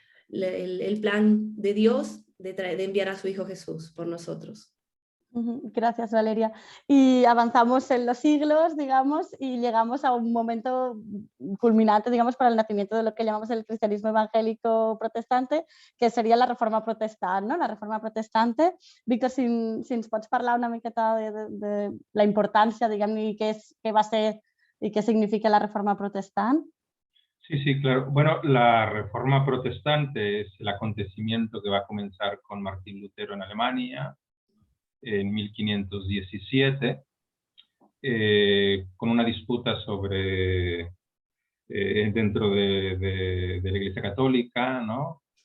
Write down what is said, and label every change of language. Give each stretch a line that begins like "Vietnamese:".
Spanish: El plan de Dios de enviar a su Hijo Jesús por nosotros. Gracias, Valeria. Y avanzamos en los siglos, digamos, y llegamos a un momento culminante, digamos, para el nacimiento de lo que llamamos el cristianismo evangélico protestante, que
Catalan: seria la reforma protestant, no?
Spanish: La reforma protestante.
Catalan: Víctor, si ens pots parlar una miqueta de la importància, diguem-ne, i què va ser i què significa la reforma protestant?
Spanish: Sí, sí, claro. Bueno, la reforma protestante es el acontecimiento que va a comenzar con Martín Lutero en Alemania en 1517, con una disputa sobre, dentro de la Iglesia Católica, ¿no?